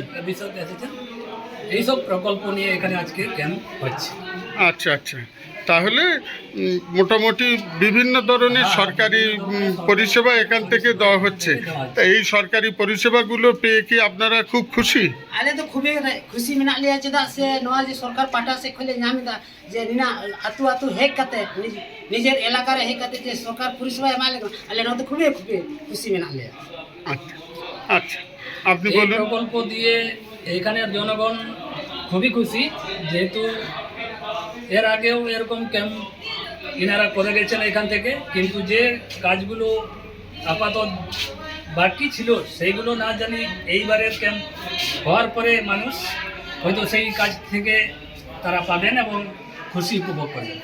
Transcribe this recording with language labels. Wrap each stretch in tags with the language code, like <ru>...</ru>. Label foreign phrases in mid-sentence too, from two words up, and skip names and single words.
<bn>অফিসাররা এসেছেন, এইসব প্রকল্প নিয়ে এখানে আজকে ক্যাম্প হচ্ছে। আচ্ছা আচ্ছা, তাহলে মোটামুটি বিভিন্ন ধরনের সরকারি পরিষেবা এখান থেকে দেওয়া হচ্ছে। তা এই সরকারি পরিষেবাগুলো পেয়ে কি আপনারা খুব খুশি?</bn> <sat>ᱟᱞᱮ ᱫᱚ ᱠᱷᱩᱵᱮ ᱠᱷᱩᱥᱤ ᱢᱮᱱᱟᱜ ᱞᱮᱭᱟ, ᱪᱮᱫᱟᱜ ᱥᱮ ᱱᱚᱣᱟ ᱡᱮ ᱥᱚᱨᱠᱟর ᱯᱟᱦᱴᱟ ᱥᱮᱫ ᱠᱷᱚᱱ ᱞᱮ ᱧᱟᱢ ᱮᱫᱟ ᱡᱮ ᱱᱤᱱᱟᱹᱜ ᱟᱹᱛᱩ ᱟᱹᱛᱩ ᱦᱮᱡ ᱠᱟᱛᱮ ᱱᱤᱡᱮᱨ ᱮᱞᱟᱠᱟ ᱨᱮ ᱦᱮᱡ ᱠᱟᱛᱮ ᱡᱮ ᱥᱚᱨᱠᱟর পরিষেবা ᱮᱢᱟ ᱞᱮ ᱠᱟᱱᱟ, ᱟᱞᱮ ᱱᱚᱣᱟ ᱫᱚ ᱠᱷᱩᱵᱮ খুশি মেনাᱜ লেয়া।</sat> <bn>আচ্ছা আচ্ছা, আপনি এই বলুন। প্রকল্প দিয়ে এখানের জনগণ খুবই খুশি, যেহেতু এর আগেও এরকম ক্যাম্প ইনারা করে গেছেন এখান থেকে, কিন্তু যে কাজগুলো আপাতত বাকি ছিল সেইগুলো না জানি এইবারের ক্যাম্প হওয়ার পরে মানুষ হয়তো সেই কাজ থেকে তারা পাবেন এবং খুশি উপভোগ করবেন।</bn>